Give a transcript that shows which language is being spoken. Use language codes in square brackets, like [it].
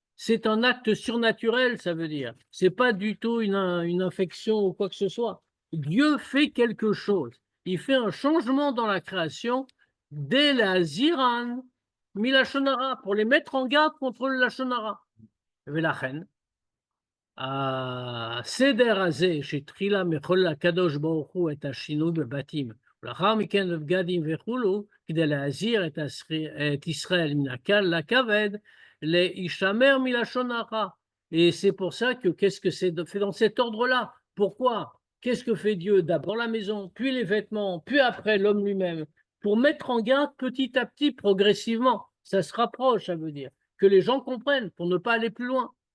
[fr] c'est un acte surnaturel, ça veut dire. C'est pas du tout une infection ou quoi que ce soit. Dieu fait quelque chose. Il fait un changement dans la création dès la Ziran, Milachonara, pour les mettre en garde contre le Lachonara. [he] ולכן, הסדר הזה שהתחילה מכל הקדוש ברוך הוא את השינוי בבתים, ולאחר מכן בבגדים וכולו, כדי להזהיר את ישראל מן הקל לכבד, להישמר מלשון הרע. [fr] Et c'est pour ça que qu'est-ce que c'est fait dans cet ordre-là? Pourquoi? Qu'est-ce que fait Dieu? D'abord la maison, puis les vêtements, puis après l'homme lui-même, pour mettre en garde petit à petit, progressivement. Ça se rapproche, ça veut dire que les gens comprennent pour ne pas aller plus loin.